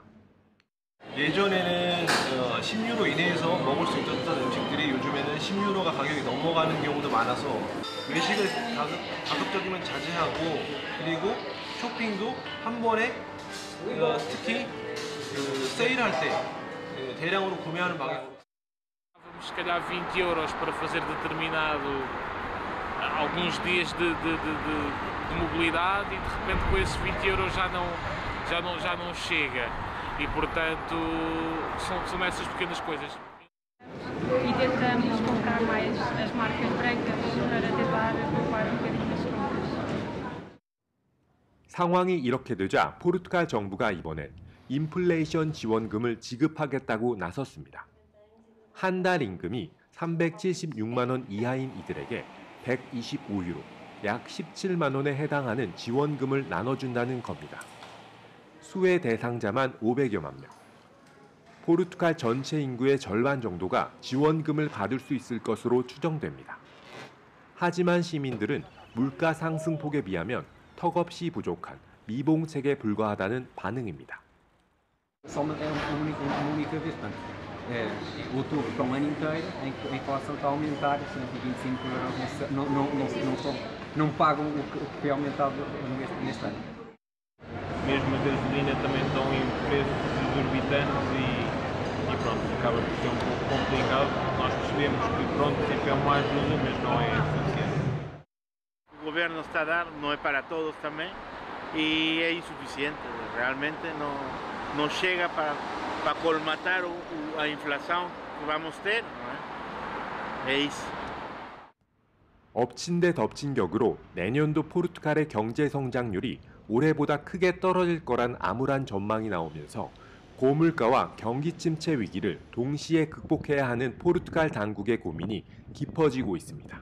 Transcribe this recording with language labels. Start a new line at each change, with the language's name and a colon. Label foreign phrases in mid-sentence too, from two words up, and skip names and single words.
Korean: 예전에는 10유로 이내에서 먹을 수 있었던 음식들이 요즘에는 10유로가 가격이 넘어가는 경우도 많아서 외식을 가급적이면 자제하고 그리고 쇼핑도 한 번에 특히 세일할 때 대량으로 구매하는 방향으로.
Portuguese: Se calhar 20 euros para fazer alguns dias de mobilidade e de repente com esses 20 euros já não chega e portanto são essas pequenas coisas. E tentamos comprar mais as marcas brancas para tentar poupar bocadinho nas compras.
Korean: 상황이 이렇게 되자 포르투갈 정부가 이번엔 인플레이션 지원금을 지급하겠다고 나섰습니다. 한 달 임금이 376만 원 이하인 이들에게 125유로, 약 17만 원에 해당하는 지원금을 나눠준다는 겁니다. 수혜 대상자만 500여만 명. 포르투갈 전체 인구의 절반 정도가 지원금을 받을 수 있을 것으로 추정됩니다. 하지만 시민들은 물가 상승폭에 비하면 턱없이 부족한 미봉책에 불과하다는 반응입니다.
Portuguese: Outubro para um ano inteiro em que a inflação está a aumentar, 125 euros, não pagam o que foi aumentado neste ano. Mesmo a gasolina também estão em preços exorbitantes e pronto, acaba por ser um pouco complicado. Nós percebemos que pronto, sempre é uma ajuda, mas não é suficiente. O governo está a dar, não é para todos também, e é insuficiente, realmente não chega para colmatar a inflação que vamos ter, não é? É isso.
Korean: 엎친 데 덮친 격으로 내년도 포르투갈의 경제 성장률이 올해보다 크게 떨어질 거란 암울한 전망이 나오면서 고물가와 경기 침체 위기를 동시에 극복해야 하는 포르투갈 당국의 고민이 깊어지고 있습니다.